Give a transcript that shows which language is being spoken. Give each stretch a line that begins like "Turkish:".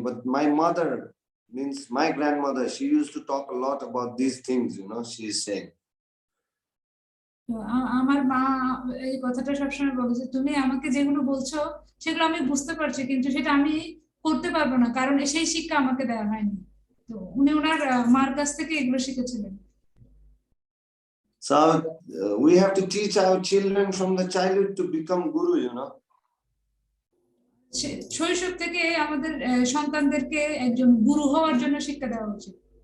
English: But my mother, means my grandmother, she used to talk a lot about these things, you know, she is saying.
Bangla: আমার মা এই কথাটা সবসময় বলে যে তুমি আমাকে যেগুলো বলছো সেগুলো আমি বুঝতে পারছি, কিন্তু সেটা আমি করতে পারবো না, কারণ সেই শিক্ষা আমাকে দেওয়া হয়নি। তো উনি ওনার মার কাছ থেকে এগুলো শিখেছিলেন।
English: So we have to teach our children from the childhood to become guru, you know.
Bangla: শৈশব থেকে আমাদের সন্তানদেরকে একজন গুরু হওয়ার জন্য শিক্ষা দেওয়া উচিত।